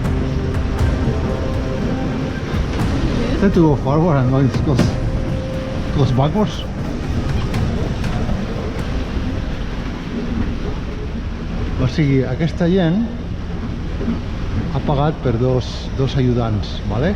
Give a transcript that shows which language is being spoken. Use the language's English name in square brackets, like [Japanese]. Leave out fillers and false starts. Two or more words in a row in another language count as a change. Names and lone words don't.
[English] Try to go forward and it goes backwards. [Catalan] O sigui, aquesta gent ha pagat per dos ajudants, ¿vale?